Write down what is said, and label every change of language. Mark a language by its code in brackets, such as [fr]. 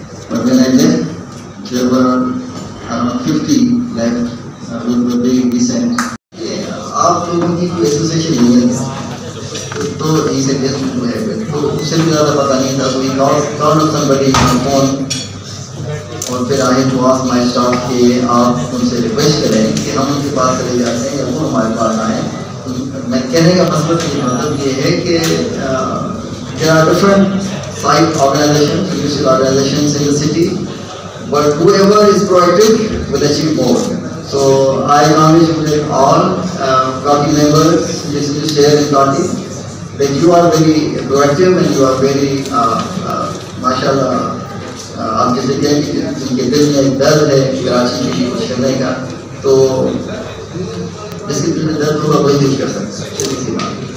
[en] But when I left, there were around 50 left who were very decent. [hi] आप लोगों की कोई एसोसिएशन नहीं है तो [en] he said yes to have it. [hi] तो उससे भी ज़्यादा पता नहीं था. [en] So he called somebody on phone, [hi] और फिर [en] I had to ask my staff [hi] कि आप उनसे रिक्वेस्ट करें कि हम उनके पास चले जाते हैं या वो हमारे पास आए. मैं कहने का मतलब ये है कि [en] there are different site organizations, municipal organizations in the city, but whoever is proactive will achieve more. So I congratulate all party members, listeners here in party, that you are very proactive and you are very, mashallah, [hi] आप जैसे कहें कि जिनके दिल में एक दर्द है कराची की कुछ करने का, तो जिसके दिल में दर्द होगा वही नहीं कर सकता. सीधी सी बात.